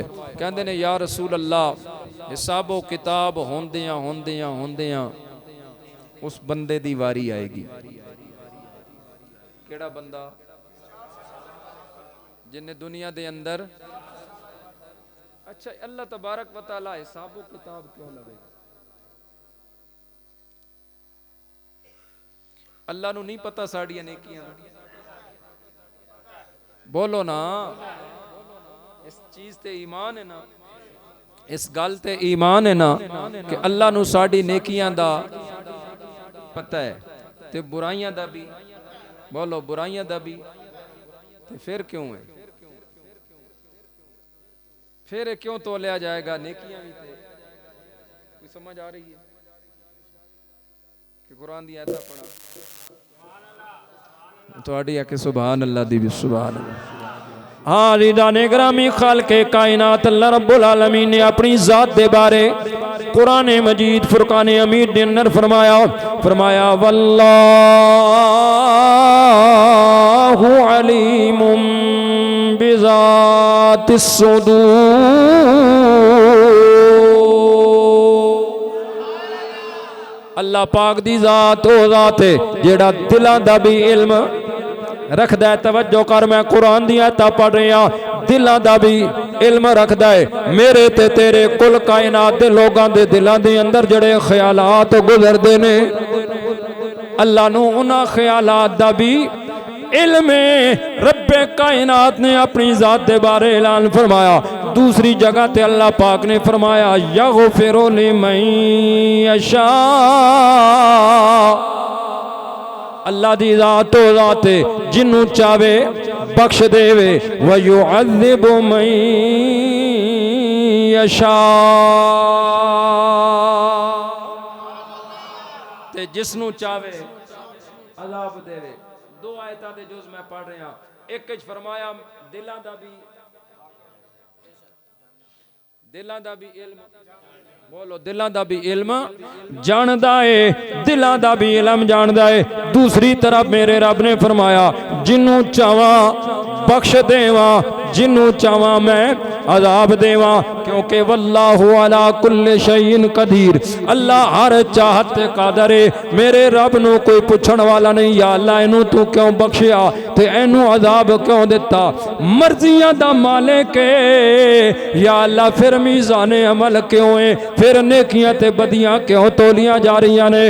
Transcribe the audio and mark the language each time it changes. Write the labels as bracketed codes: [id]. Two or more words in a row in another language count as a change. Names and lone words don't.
[pa] کہندے نے [ar] یا رسول اللہ [pa] حساب و کتاب ہوندیاں ہوندیاں ہوندیاں اس بندے دی واری آئے گی. کیہڑا بندہ؟ جنہاں دنیا دے اندر اچھا [ar] اللہ تبارک وتعالیٰ [pa] حساب و کتاب کیوں لگے? اللہ نوں نہیں پتا ساڈیاں نیکیاں? بولو نا، اس چیز تے ایمان اے نا، اس گل تے ایمان اے نا کہ اللہ نوں ساڈی نیکیاں دا پتا اے تے برائیاں دا وی. بولو برائیاں دا وی۔ تے فیر کیوں اے? فیر کیوں تولیا جائے گا نیکیاں وی? کوئی سمجھ آ رہی اے کہ قرآن دی آیت پڑھا تو آڑی آ کے [ar] سبحان اللہ [pa] دی وی [ar] سبحان اللہ. [pa] ہاں ردانے گرامی خالقِ کائنات [ar] اللہ رب العالمین [pa] نے اپنی ذات دے بارے [ar] قرآن مجید فرقان حمید [pa] دے اندر فرمایا [ar] واللہ علیم بذات الصدور. [pa] اللہ پاک دی ذات او ذات اے جیہڑا دلاں دا وی علم رکھدا اے. توجہ کر، میں قرآن دی آیتاں پڑھ رہا، دلاں دا وی علم رکھدا اے. میرے تے تیرے کل کائنات دے لوکاں دے دلاں دے اندر جیہڑے خیالات گزردے نے اللہ نوں انہاں خیالات دا وی علم اے. ربِ کائنات نے اپنی ذات دے بارے اعلان فرمایا دوجی جگہ تے اللہ پاک نے فرمایا [ar] یغفر لمن یشاء, [pa] اللہ دی ذات تو ذات جنہوں چاہوے بخش دیوے, [ar] ویعذب من یشاء, [pa] تے جس نوں چاہوے عذاب دیوے. دو آیتاں دے جز میں پڑھ رہا۔ اک چ فرمایا دلاں دا وی علم، بولو دلاں دا وی علم جاندا اے، دلاں دا وی علم جاندا اے. دوجی طرف میرے رب نے فرمایا جنہوں چاہواں بخش دیواں، جنہوں چاہواں میں عذاب دیواں، کیونکہ [ar] واللہ علیٰ کل شیء قدیر, [pa] اللہ ہر چاہت تے قادر اے. میرے رب نوں کوئی پچھن والا نہیں, [ar] یا اللہ [pa] انہوں توں کیوں بخشیا تے انہوں عذاب کیوں دتا، مرضیاں دا مالک اے [ar] یا اللہ, [pa] فیر میزانِ عمل کیوں اے، فیر نیکیاں تے بدیاں کیوں تولیاں جا رہیاں نے.